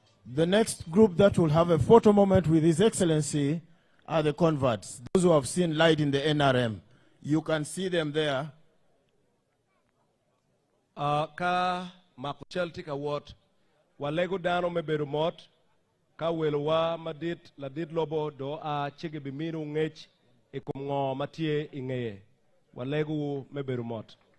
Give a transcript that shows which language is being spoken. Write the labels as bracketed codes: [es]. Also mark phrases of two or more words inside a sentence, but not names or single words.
[en] The next group that will have a photo moment with His Excellency are the converts, those who have seen light in the NRM. You can see them there. [ach] Ka makuchel tika wat, walego dano meberu mot, ka welwa madit ladit lobo do a chige bimiru ngech ikumngo matie ingeye. Walego meberu mot.